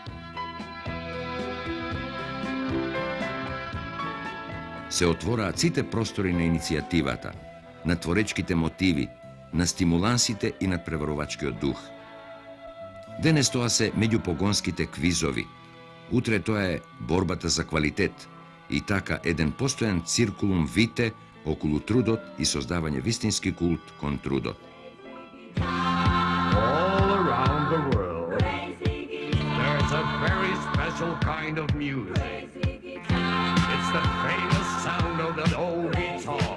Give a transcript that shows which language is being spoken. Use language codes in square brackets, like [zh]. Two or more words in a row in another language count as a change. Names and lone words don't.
[mk] Се отвораат сите простори на иницијативата, на творечките мотиви, на стимулансите и надпреварувачкиот дух. Денес тоа се меѓупогонските квизови, утре тоа е борбата за квалитет и така еден постојан [la] circulum vitae [mk] околу трудот и создавање вистински култ кон трудот. [en] All around the world, there's a very special special kind of music. It's the famous sound of that old guitar.